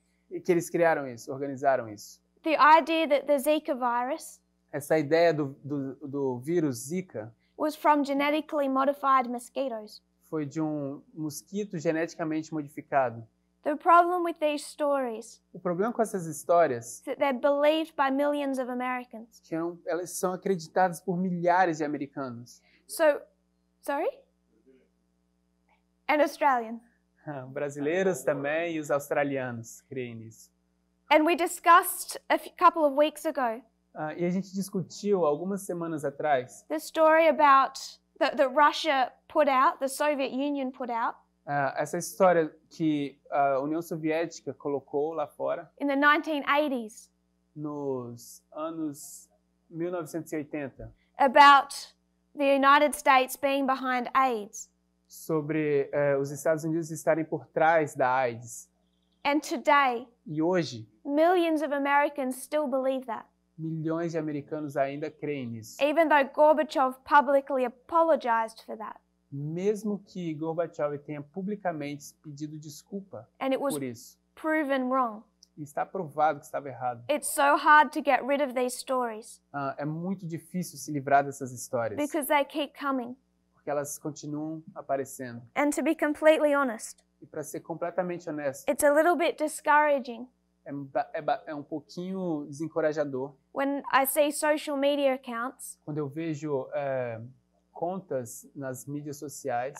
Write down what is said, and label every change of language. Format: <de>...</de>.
<pt>E que eles criaram isso, organizaram isso.</pt> <en>The idea that the Zika virus</en> <pt>Essa ideia do vírus Zika</pt> <en>was from genetically modified mosquitoes.</en> <pt>foi de um mosquito geneticamente modificado.</pt> <en>The problem with these stories</en> <pt>O problema com essas histórias</pt> <en>is that they're believed by millions of Americans.</en> <pt>é que elas são acreditadas por milhares de americanos.</pt> <en>Sorry? And Australian.</en> <pt>Brasileiros também e os australianos creem nisso.</pt> <en>And we discussed a couple of weeks ago</en> <pt>E a gente discutiu algumas semanas atrás</pt> <en>the story about that Russia put out, the Soviet Union put out</en> <pt>essa história que a União Soviética colocou lá fora</pt> <en>in the 1980s</en> <pt>nos anos 1980</pt> <en>about the United States being behind AIDS.</en> <pt>Sobre os Estados Unidos estarem por trás da AIDS.</pt> <en>And today,</en> <pt>E hoje,</pt> <en>millions of Americans still believe that.</en> <pt>milhões de americanos ainda creem nisso.</pt> <en>Even though Gorbachev publicly apologized for that.</en> <pt>mesmo que Gorbachev tenha publicamente pedido desculpa</pt> <en>and it was</en> <pt>por isso.</pt> <en>proven wrong.</en> <pt>E está provado que estava errado.</pt> <en>It's so hard to get rid of these stories</en> <pt>É muito difícil se livrar dessas histórias,</pt> <en>because they keep coming.</en> <pt>porque elas continuam aparecendo.</pt> <en>And to be completely honest,</en> <pt>E para ser completamente honesto,</pt> <en>it's a little bit discouraging</en> <pt>é um pouquinho desencorajador</pt> <en>when I see social media accounts</en> <pt>quando eu vejo contas nas mídias sociais</pt>